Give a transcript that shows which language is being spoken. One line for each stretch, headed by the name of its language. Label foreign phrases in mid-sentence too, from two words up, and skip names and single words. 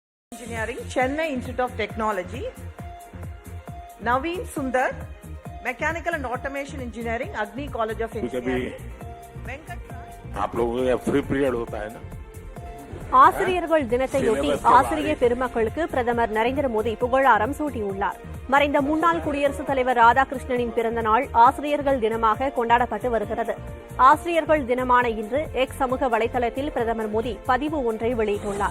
English: Engineering, Chennai Institute of Technology. Naveen Sundar, Mechanical and Automation Engineering, Agni College of Engineering. Venkat Raj.
Hindi: आप लोगों का
English: free period
Hindi: होता है ना?
Tamil: ஆசிரியர்கள் தினத்தையொட்டி ஆசிரிய பெருமக்களுக்கு பிரதமர் நரேந்திர மோடி புகழாரம் சூட்டியுள்ளார். மறைந்த முன்னாள் குடியரசுத் தலைவர் ராதாகிருஷ்ணனின் பிறந்த நாள் ஆசிரியர்கள் தினமாக கொண்டாடப்பட்டு வருகிறது. ஆசிரியர்கள் தினமான இன்று எக்ஸ் சமூக வலைதளத்தில் பிரதமர் மோடி பதிவு ஒன்றை வெளியிட்டுள்ளார்.